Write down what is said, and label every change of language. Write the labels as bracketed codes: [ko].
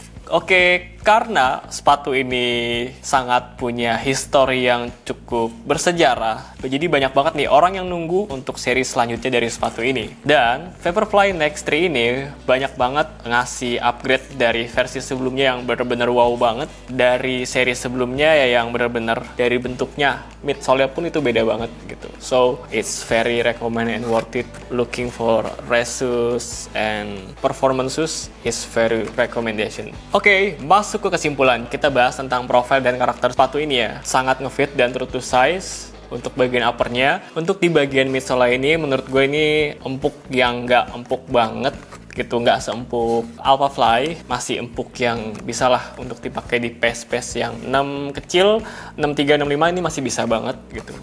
[id] Oke, karena sepatu ini sangat punya histori yang cukup bersejarah, jadi banyak banget nih orang yang nunggu untuk seri selanjutnya dari sepatu ini. Dan Vaporfly Next 3 ini banyak banget ngasih upgrade dari versi sebelumnya yang bener-bener wow banget, dari seri sebelumnya ya yang bener-bener dari bentuknya, midsole-nya pun itu beda banget gitu. [en] So, it's very recommended and worth it. Looking for race shoes and performance shoes is very recommendation. [id] Oke, masuk ke kesimpulan. Kita bahas tentang profil dan karakter sepatu ini ya. Sangat ngefit dan true to size untuk bagian uppernya. Untuk di bagian midsole ini, menurut gue ini empuk yang nggak empuk banget gitu, nggak seempuk Alphafly, masih empuk yang bisa lah untuk dipakai di PES yang 6 kecil, 63, 65 ini masih bisa banget gitu.